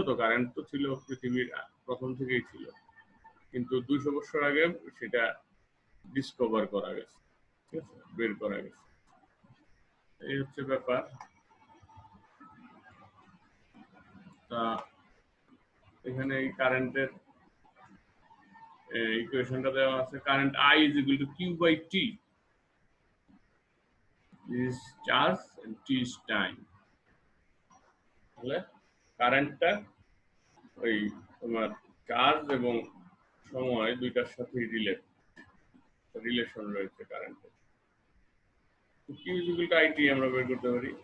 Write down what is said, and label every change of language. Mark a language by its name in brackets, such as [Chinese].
[Bangla] তো কারেন্ট তো ছিল পৃথিবীর প্রথম থেকেই ছিল, কিন্তু 200 বছর আগে সেটা ডিসকভার করা গেছে, ঠিক আছে, বের করা গেছে। এই হচ্ছে ব্যাপার। তা এখানে এই কারেন্টের ইকুয়েশনটা দেওয়া আছে। Current [English] I is equal to Q by T. This is charge and t is time. [Bangla] তাহলে কারেন্টটা ওই তোমার চার্জ এবং সময় দুইটার সাথে রিলেশন রয়েছে কারেন্টের। [English] Q is equal to IT [Bangla] আমরা বের করতে পারি।